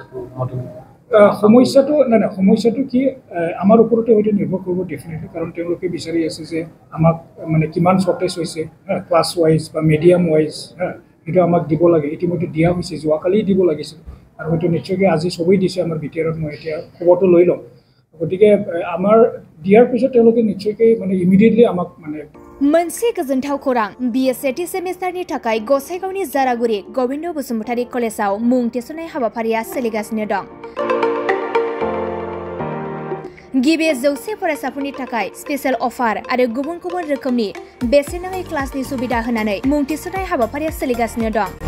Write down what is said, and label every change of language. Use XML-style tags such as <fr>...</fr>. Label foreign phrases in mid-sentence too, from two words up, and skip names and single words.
<as>সমস্যাটো কি আমাৰ ওপৰতে হয়তো নিৰ্ভৰ কৰিব ডেফিনেটলি কাৰণ তেওঁলোকে বিচাৰি আছে যে আমাক মানে কিমান শ্বৰ্টেজ হৈছে</as> <en>class wise</en> <as>বা</as> <en>medium wise</en> <as>সেইটো আমাক দিব লাগে ইতিমধ্যে দিয়া হৈছে যোৱাকালি দিব লাগিছিল আৰু হয়তো নিশ্চয়কৈ আজি সবেই দিছে আমাৰ বিটিআৰত মই এতিয়া খবৰটো লৈ ল'ম গতিকে আমাৰ দিয়াৰ পিছত তেওঁলোকে নিশ্চয়কৈ মানে ইমিডিয়েটলি আমাক মানে</as> <brx>मोनसे गोजोनथाव खौरां BA सेमिस्टारनि थाखाय गसाइगावनि जारागुरि गोविन्द बसुमतारी कलेजाव मुं थिसननाय हाबाफारिया सोलिगासिनो दं गिबि 100 फरायसाफोरनि थाखाय</brx> <en>special offer</en> <brx>आरो गुबुन गुबुन रोखोमनि बेसेन नाङै क्लासनि सुबिदा होनानै मुं थिसननाय हाबाफारिया सोलिगासिनो दं</brx>